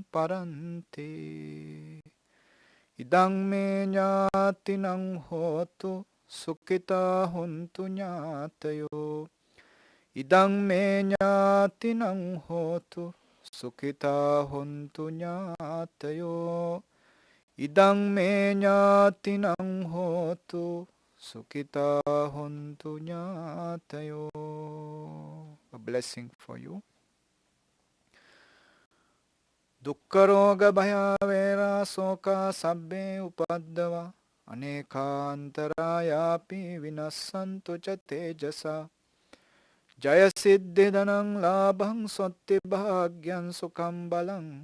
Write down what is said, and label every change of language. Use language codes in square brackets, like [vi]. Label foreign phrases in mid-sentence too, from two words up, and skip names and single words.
[pi] paranti idang me ñātinang hotu sukhita huntu ñātayo idang me ñātinang hotu sukhita huntu ñātayo idang me ñātinang hotu sukhita huntu ñātayo. [en] A blessing for you. [pi] Dukkha roga bhaya vera soka sabbe upaddava anekantarayapi vinassantu ca tejasa jaya siddhi dhanang labhang sotti bhagyan sukham balang